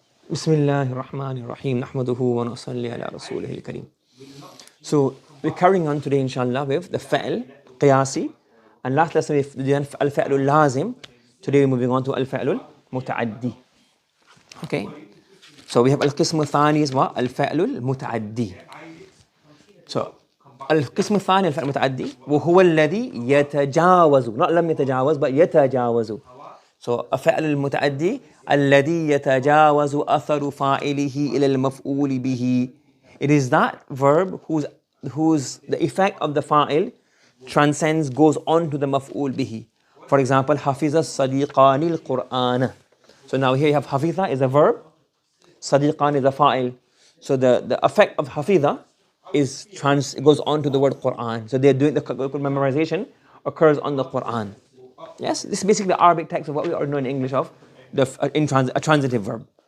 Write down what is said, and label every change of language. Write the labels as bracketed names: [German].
[Arabic] بسم الله الرحمن الرحيم نحمده ونصلي على رسوله الكريم. [English] So we're carrying on today inshallah with the فعل قياسي, and last lesson we've done الفعل اللازم. Today we're moving on to الفعل المتعدي. Okay, so we have القسم الثاني is what? [Arabic] الفعل المتعدي. So القسم الثاني الفعل المتعدي وهو الذي يتجاوز, [English] not [Arabic] لم يتجاوز [English] but [Arabic] يتجاوز. So الفعل المتعدي الذي يتجاوز أثر فاعله إلى المفعول به. [English] It is that verb whose the effect of the fa'il transcends, goes on to the maf'ul bihi. For example, [Arabic] حفظ الصديقان القرآن. [English] So now here you have حفظ is a verb, صديقان is a fa'il. So the effect of حفظ goes on to the word Quran. So they're doing the memorization occurs on the Quran. Yes, this is basically the Arabic text of what we already know in English of a transitive verb.